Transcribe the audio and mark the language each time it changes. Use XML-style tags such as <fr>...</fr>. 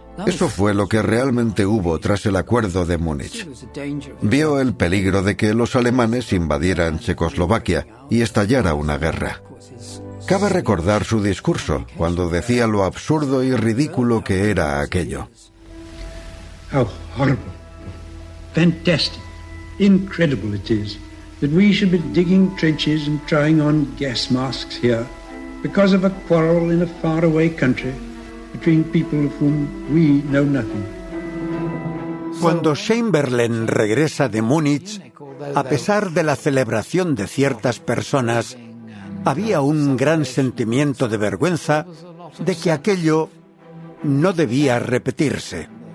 <es>Eso fue lo que realmente hubo tras el acuerdo de Múnich. Vio el peligro de que los alemanes invadieran Checoslovaquia y estallara una guerra. Cabe recordar su discurso cuando decía lo absurdo y ridículo que era aquello.</es> <en>How horrible, fantastic, incredible it is that we should be digging trenches and trying on gas masks here because of a quarrel in a faraway country torturing people of whom we know nothing.</en> <es>Cuando Chamberlain regresa de Múnich, a pesar de la celebración de ciertas personas, había un gran sentimiento de vergüenza de que aquello no debía repetirse.</es>